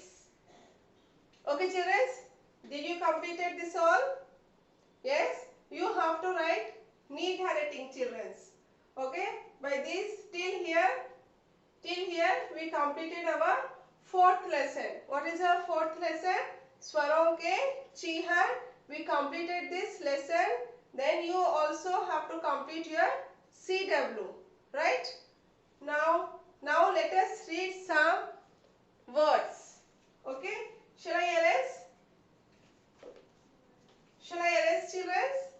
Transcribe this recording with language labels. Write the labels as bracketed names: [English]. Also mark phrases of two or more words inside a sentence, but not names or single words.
[English] Okay, children, did you completed this all? Yes, you have to write neat handwriting, children. Okay, by this till here we completed our 4th lesson. What is our 4th lesson? [Hindi] स्वरों के चिह्न. [English] We completed this lesson. Then you also have to complete your CW. Right? Now let us read some words. Okay? Shall I erase? Shall I erase, children?